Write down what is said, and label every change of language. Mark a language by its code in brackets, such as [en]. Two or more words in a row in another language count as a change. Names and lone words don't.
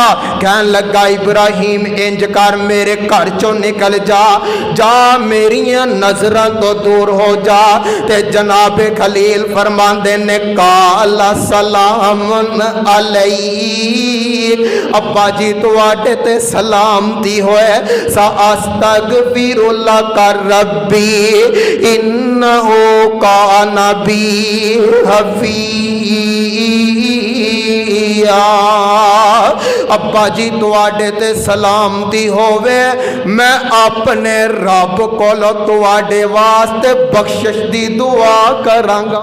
[pa] کہن لگا ابراہیم اینج کر میرے گھر چوں نکل جا، جا میریاں نظراں توں دور ہو جا. تے جنابِ خلیل فرماندے نے [ar] قال سلام عليه [pa] ابا جی تہاڈے تے سلامتی ہوئے [ar] سأستغفر لك ربي إنه كان بي حفيا. [pa] ابا جی تہاڈے تے سلامتی ہووے میں اپنے رب کولوں تہاڈے واسطے بخشش دی دعا کراں گا.